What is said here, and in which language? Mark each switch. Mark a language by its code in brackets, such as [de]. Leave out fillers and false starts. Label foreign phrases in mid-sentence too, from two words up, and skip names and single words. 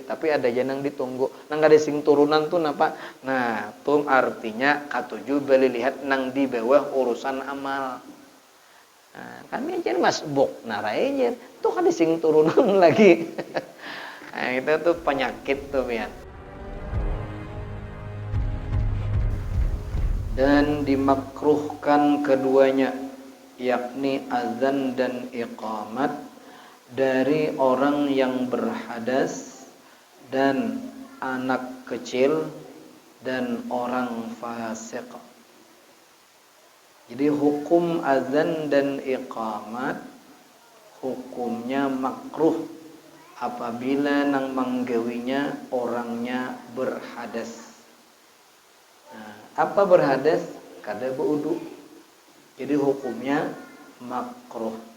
[bjn] Tapi ada aja nang ditunggu. Nang ada sing turunan tuh napa. Nah tuh artinya katuju beli lihat nang di bawah urusan amal. Nah, kami aja masbuk narainya tuh kan sing turunan lagi. Nah, itu tuh penyakit tuh ya. [id] Dan dimakruhkan keduanya, yakni azan dan iqamat dari orang yang berhadas dan anak kecil dan orang fasik. [bjn] Jadi hukum azan dan iqamat hukumnya makruh apabila nang manggawinya orangnya berhadas. Nah, apa berhadas? Kada berwudu. Jadi hukumnya makruh.